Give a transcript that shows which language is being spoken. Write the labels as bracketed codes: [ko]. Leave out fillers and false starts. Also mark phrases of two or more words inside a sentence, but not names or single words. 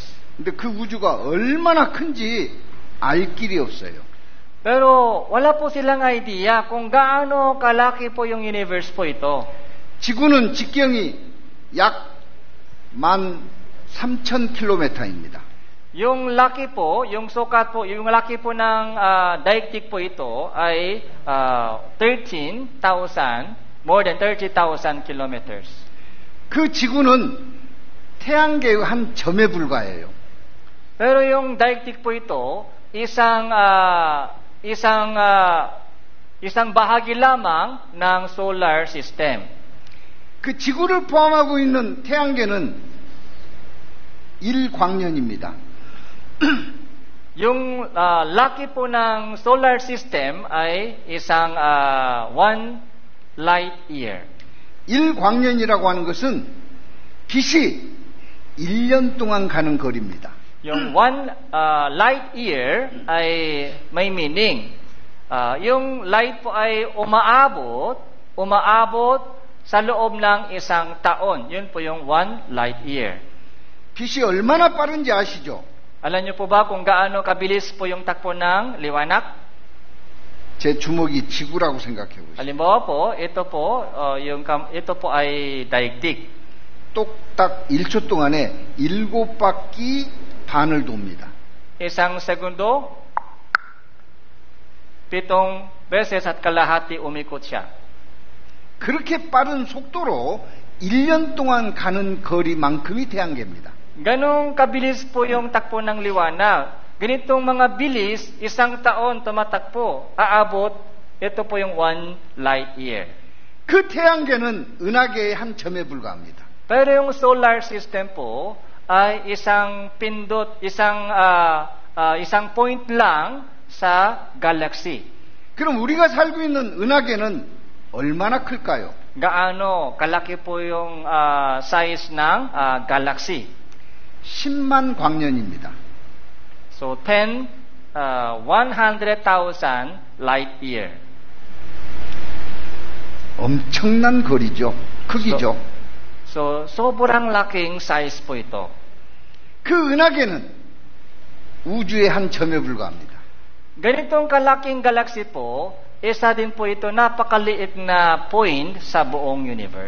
[ko] 근데 그 우주가 얼마나 큰지 알 길이 없어요. [tl] Pero wala po silang idea kung gaano kalaki po yung universe po ito. [ko] 지구는 직경이 약 13,000km입니다. [tl] Yung laki po, yung sukat po, yung laki po ng daigdig po ito ay 13,000, [en] more than 30,000 kilometers. [ko] 그 지구는 태양계의 한 점에 불과해요. [tl] Pero yung daigdig po ito, isang bahagi lamang ng [en] solar system. [ko] 그 지구를 포함하고 있는 태양계는 1광년입니다. [tl] Yung laki po ng [en] solar system [tl] ay isang [en] 1 light year. [ko] 1광년이라고 하는 것은 빛이 1년 동안 가는 거리입니다. [tl] Yung [en] 1 light year [tl] ay may meaning. Yung light po ay umaabot sa loob ng isang taon. Yun po yung [en] 1 light year. [ko] 빛이 얼마나 빠른지 아시죠? [tl] Alam niyo po ba kung gaano kabilis po yung takbo ng liwanag? [ko] 제 주먹이 지구라고 생각해 보세요. [tl] Halimbawa po, ito po ay daigdig. [ko] 똑딱 1초 동안에 7바퀴 반을 돕니다. [tl] Isang segundo, 7 beses at kalahati umikot siya. [ko] 그렇게 빠른 속도로 1년 동안 가는 거리만큼이 태양계입니다. [tl] Ganong kabilis po yung takbo ng liwanag. Ganitong mga bilis, isang taon tumatakbo, aabot, ito po yung [en] 1 light year. [ko] 그 태양계는 은하계의 한 점에 불과합니다. [tl] Pero yung [en] solar system [tl] po ay isang pindot, isang point lang sa galaxy. [ko] 그럼 우리가 살고 있는 은하계는 얼마나 클까요? [tl] Gaano kalaki po yung size ng galaxy? [ko] 10만 광년입니다. [en] So 100,000 light year. [ko] 엄청난 거리죠. 크기죠. [tl] So sobrang laking size po ito. [ko] 그 은하계는 우주의 한 점에 불과합니다. [tl] Ganitong kalaking galaxy po, isa din po ito napakaliit na point sa buong universe.